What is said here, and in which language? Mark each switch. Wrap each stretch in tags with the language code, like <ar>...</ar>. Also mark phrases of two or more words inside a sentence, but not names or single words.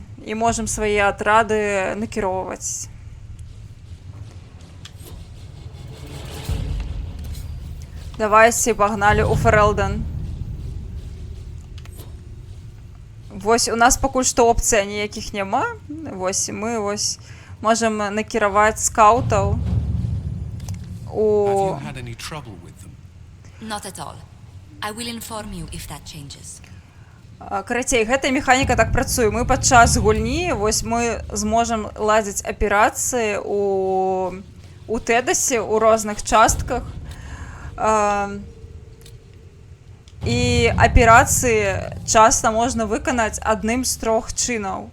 <be>І можам свае атрады накіроўваць. Давайце, пагналі ў Ферлден. Вось, у нас пакуль што опцыя ніякіх няма. Вось, і мы вось можам накіраваць скаутаў у...</be> <en>Not at all. I will inform you if that changes.</en> <be>Карацей, гэтая механіка так працуе. Мы падчас гульні, вось мы зможам ладзіць аперацыі у Тэдасе, у розных частках. І аперацыі часта можна выканаць адным з 3 чынаў.</be>